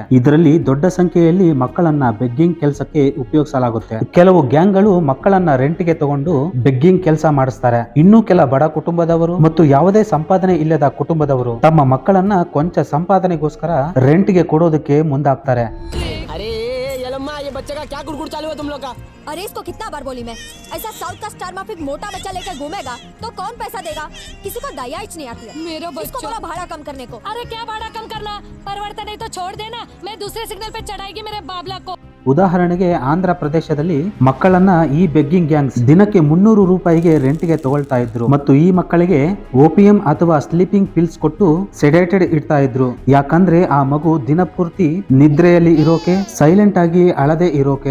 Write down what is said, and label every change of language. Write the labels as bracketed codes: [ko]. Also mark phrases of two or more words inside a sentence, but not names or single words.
[kn] ಇದರಲ್ಲಿ ದೊಡ್ಡ ಸಂಖ್ಯೆಯಲ್ಲಿ ಮಕ್ಕಳನ್ನ ಬೆಗ್ಗಿಂಗ್ ಕೆಲಸಕ್ಕೆ ಉಪಯೋಗಿಸಲಾಗುತ್ತೆ. ಕೆಲವು ಗ್ಯಾಂಗ್ ಗಳು ಮಕ್ಕಳನ್ನ ರೆಂಟ್ಗೆ ತಗೊಂಡು ಬೆಗ್ಗಿಂಗ್ ಕೆಲಸ ಮಾಡಿಸ್ತಾರೆ. ಇನ್ನು ಕೆಲ ಬಡ ಕುಟುಂಬದವರು ಮತ್ತು ಯಾವುದೇ ಸಂಪಾದನೆ ಇಲ್ಲದ ಕುಟುಂಬದವರು ತಮ್ಮ ಮಕ್ಕಳನ್ನ ಕೊಂಚ ಸಂಪಾದನೆಗೋಸ್ಕರ ರೆಂಟ್ಗೆ ಕೊಡೋದಕ್ಕೆ ಮುಂದಾಗ್ತಾರೆ. [hi] अरे ये लम्मा, ये बच्चे का क्या गुड़गुड़ चालू है तुम लोग का? अरे इसको कितना बार बोली मैं, ऐसा साउथ का स्टार माफिक मोटा बच्चा लेकर घूमेगा तो कौन पैसा देगा? किसी को दया ही नहीं आती है। मेरा इसको बच्चा। बोला भाड़ा कम करने को। अरे क्या भाड़ा कम करना, परिवर्तन नहीं तो छोड़ देना, मैं दूसरे सिग्नल पे चढ़ाएगी मेरे बाबला को। [kn] ಉದಾಹರಣೆಗೆ ಆಂಧ್ರ ಪ್ರದೇಶದಲ್ಲಿ ಮಕ್ಕಳನ್ನ ಈ [en] begging gangs [kn] ದಿನಕ್ಕೆ 300 ರೂಪಾಯಿಗೆ ರೆಂಟ್ಗೆ ತಗೊಳ್ತಾ ಇದ್ರು ಮತ್ತು ಈ ಮಕ್ಕಳಿಗೆ ಓಪಿಯಂ ಅಥವಾ [en] sleeping pills [kn] ಕೊಟ್ಟು ಸೆಡೇಟೆಡ್ ಇಡ್ತಾ ಇದ್ರು. ಯಾಕಂದ್ರೆ ಆ ಮಗು ದಿನಪೂರ್ತಿ ನಿದ್ರೆಯಲ್ಲಿ ಇರೋಕೆ, ಸೈಲೆಂಟ್ ಆಗಿ ಅಳದೆ ಇರೋಕೆ.